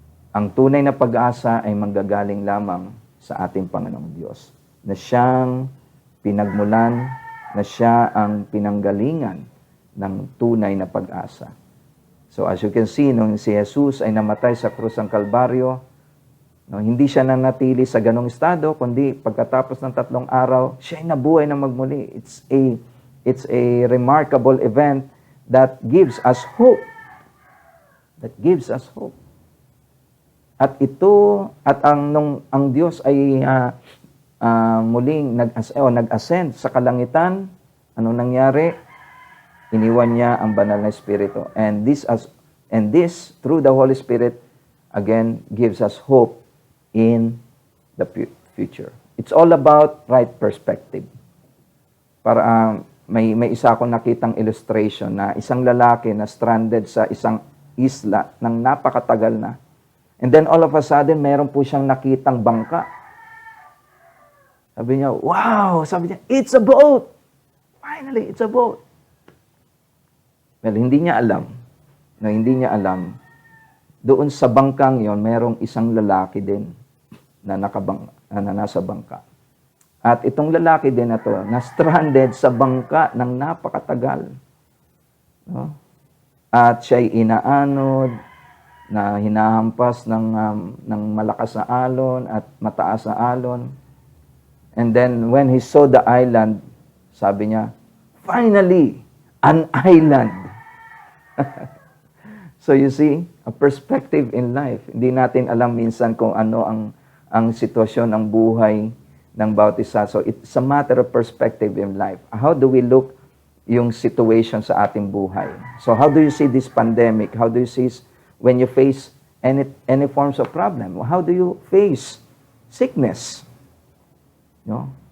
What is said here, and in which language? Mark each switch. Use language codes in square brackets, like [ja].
[tl] Ang tunay na pag-asa ay manggagaling lamang sa ating Panginoong Diyos, na siyang pinagmulan, na siya ang pinanggalingan ng tunay na pag-asa. [en] So as you can see, [tl] nung si Jesus ay namatay sa krus ng Kalbaryo, no, hindi siya nanatili sa ganong estado, kundi pagkatapos ng 3 araw, siya ay nabuhay na magmuli. [en] It's a remarkable event that gives us hope. That gives us hope. [tl] At ang Diyos ay muling nag-ascend sa kalangitan, anong nangyari? Iniwan niya ang banal na Espiritu. [en] And this through the Holy Spirit again gives us hope in the future. It's all about right perspective. [tl] Para may isa akong nakitang illustration na isang lalaki na stranded sa isang isla ng napakatagal na. [en] And then all of a sudden, [tl] meron po siyang nakitang bangka. Sabi niya, wow! Sabi niya, [en] it's a boat! Finally, it's a boat. Well, [tl] hindi niya alam, doon sa bangkang yon, merong isang lalaki din na nasa bangka. At itong lalaki din na to, na-stranded sa bangka ng napakatagal. No? At siya'y inaanod, na hinahampas ng malakas na alon at mataas na alon. [en] And then, when he saw the island, [tl] sabi niya, [en] finally, an island. So you see, a perspective in life. [tl] Hindi natin alam minsan kung ano ang sitwasyon ng buhay ng bawat isa. [en] So it's a matter of perspective in life. How do we look [tl] yung [en] situation [tl] sa ating buhay? [en] So how do you see this pandemic? How do you see when you face any forms of problem? How do you face sickness? No?